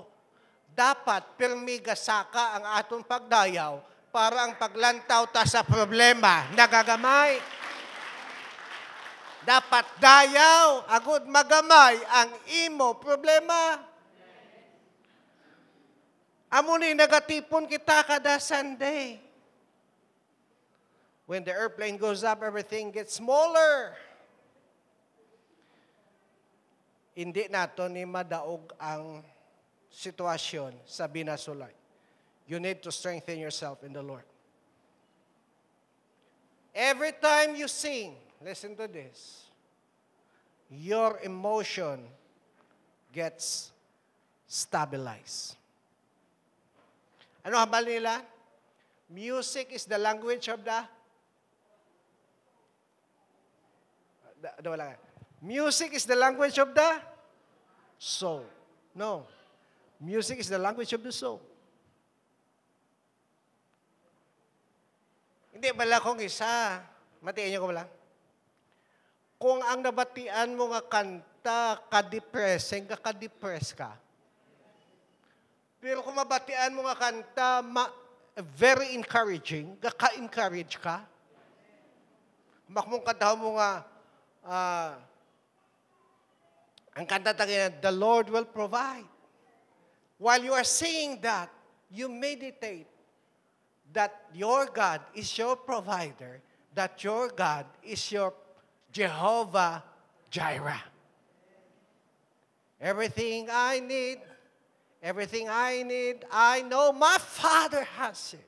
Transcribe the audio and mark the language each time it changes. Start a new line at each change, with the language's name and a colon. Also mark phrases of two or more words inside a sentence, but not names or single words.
Hiligaynon: Dapat pirmi gasaka ang atong pagdayaw para ang paglantaw ta sa problema nagagamay. Dapat dayaw, agud magamay ang imo problema. Amo ni nagatipon kita kada Sunday.
English: When the airplane goes up, everything gets smaller.
Hiligaynon: Hindi nato ni madaog ang sitwasyon sa binasulay.
English: You need to strengthen yourself in the Lord. Every time you sing, listen to this. Your emotion gets stabilized.
Hiligaynon: Ano habal nila?
English: Music is the language of the... Music is the language of the soul. No. Music is the language of the soul.
Hiligaynon: Hindi bala kong isa. Matiin niyo ko bala. Kung ang nabatian mo nga kanta, ka-depressing, ka-depress ka. Pero kung mabatian mo nga kanta,
English: very encouraging,
Hiligaynon: ka-encourage ka. Makmong kanta mo nga, ang kanta tagin,
English: the Lord will provide. While you are singing that, you meditate that your God is your provider, that your God is your Jehovah Jireh. Everything I need, I know my Father has it.